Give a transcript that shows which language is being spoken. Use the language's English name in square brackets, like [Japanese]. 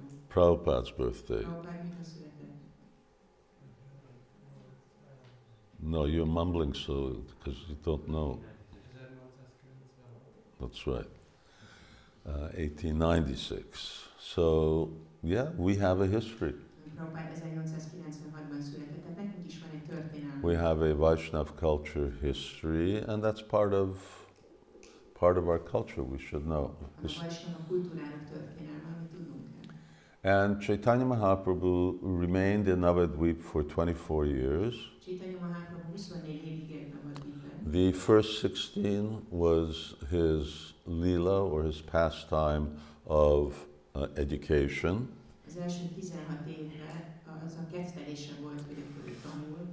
[English] Prabhupada's birthday. No, you're mumbling so because you don't know. That's right. 1896. So, yeah, we have a history. [Hungarian] Prabhupád 1896-ban született, tehát nekünk is van egy történelmünk. [English] We have a Vaishnava culture history, and that's part of our culture. We should know. [Hungarian] A Vaishnava kultúrának történelme, amit tudnunk kell. [English] And Caitanya Mahaprabhu remained in Navadvip for 24 years. [Hungarian] Caitanya Mahaprabhu 24 évig élt Navadvipben. [English] The first 16 was his lila, or his pastime of education. [Hungarian] Az első 16 évben az a kettelése volt, hogy ő tanul.